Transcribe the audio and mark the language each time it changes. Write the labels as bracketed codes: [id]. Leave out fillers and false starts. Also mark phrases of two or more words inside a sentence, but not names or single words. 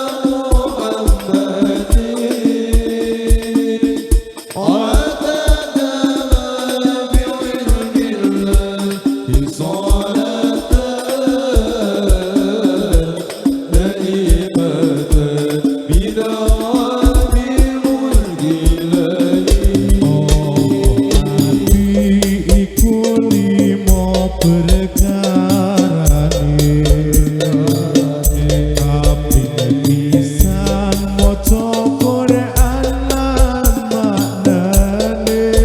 [ar] محمد عدد ما بعلم الله salatan daimatan bidawami mulki ilahi [jv] iku limo perkarane kaping pisan maca Quran lan maknane